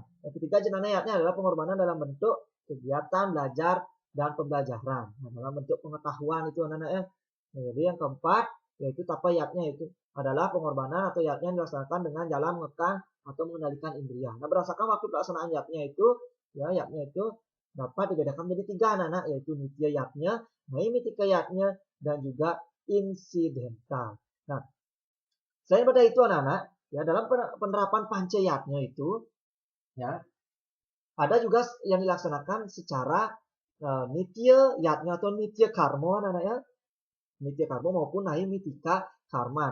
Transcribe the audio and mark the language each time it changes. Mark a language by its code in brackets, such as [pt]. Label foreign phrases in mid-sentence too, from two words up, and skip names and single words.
[id] Yang ketiga, jenanayatnya adalah pengorbanan dalam bentuk kegiatan belajar dan pembelajaran. Nah, dalam bentuk pengetahuan itu anak-anak ya. Nah, jadi yang keempat yaitu tapayatnya itu adalah pengorbanan atau yatnya yang dilaksanakan dengan jalan mengekang atau mengendalikan indria. Nah, berdasarkan waktu pelaksanaan yatnya itu, ya yatnya itu dapat dibedakan menjadi tiga anak-anak, yaitu nitya yatnya, naimitika yatnya, dan juga insidental. Nah, selain pada itu anak-anak, ya dalam penerapan pancayatnya itu, ya ada juga yang dilaksanakan secara nitya yatnya atau nitya karma anak-anak ya. Nitya karma maupun naimitika karma.